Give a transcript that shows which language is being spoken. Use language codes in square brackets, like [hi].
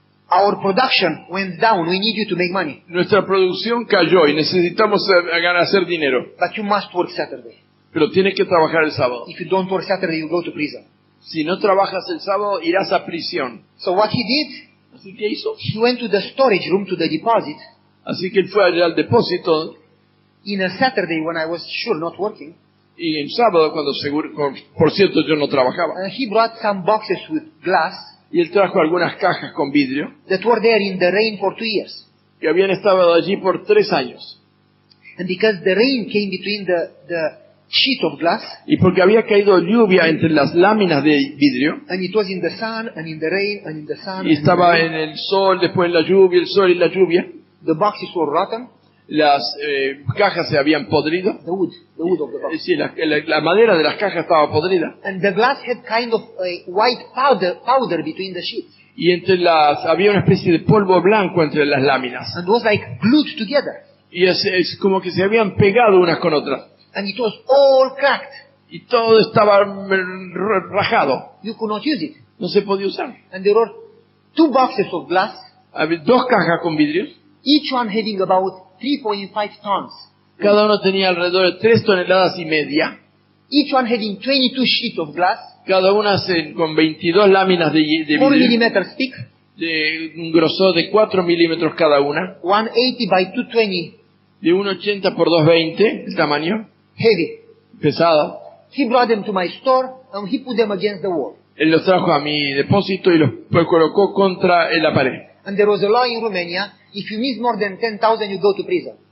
[en] Our production went down. We need you to make money. [es] Nuestra producción cayó y necesitamos hacer dinero. [en] But you must work Saturday. [es] Pero tienes que trabajar el sábado. [en] If you don't work Saturday, you go to prison. [es] Si no trabajas el sábado, irás a prisión. [en] So what he did, [es] Así que hizo. [en] he went to the storage room, to the deposit, [es] Así que él fue allá al depósito [en] in a Saturday when I was sure not working. [es] y en sábado, cuando por cierto yo no trabajaba. [en] And he brought some boxes with glass [es] Y él trajo algunas cajas con vidrio [en] that were there in the rain for 2 years. [es] que habían estado allí por 3 años. [en] And because the rain came between the sheet of glass, [es] Y porque había caído lluvia entre las láminas de vidrio, [en] and it was in the sun, and in the rain, and in the sun, [es] y [en] and in the [es] estaba [en] rain, [es] en el sol, después en la lluvia, el sol y la lluvia, [en] the boxes were rotten. [es] las cajas se habían podrido. [en] The wood of the [es] Es [en] box. [es] decir, la madera de las cajas estaba podrida. [en] And the glass had kind of a white powder between the sheets. [es] Y había una especie de polvo blanco entre las láminas. [en] And it was like glued together. [es] Y es como que se habían pegado unas con otras. [en] And it was all cracked. [es] Y todo estaba rajado. [en] You could not use it. [es] No se podía usar. [en] And there were 2 boxes of glass, [es] Había 2 cajas con vidrios. [en] each one having about 3.5 tons. [es] Cada uno tenía alrededor de 3 toneladas y media. [en] Each one having 22 sheets of glass, [es] Cada una con 22 láminas de [en] 4 [es] vidrio. [en] millimeters thick, [es] De un grosor de 4 milímetros cada una. [en] 180 by 220, [es] De 1,80 por 2,20 el tamaño. [en] heavy. [es] Pesada. [en] He brought them to my store and he put them against the wall. [es] Él los trajo a mi depósito y los colocó contra la pared. [en] And there was a law in Romania, if you miss more than 10,000, you go to prison.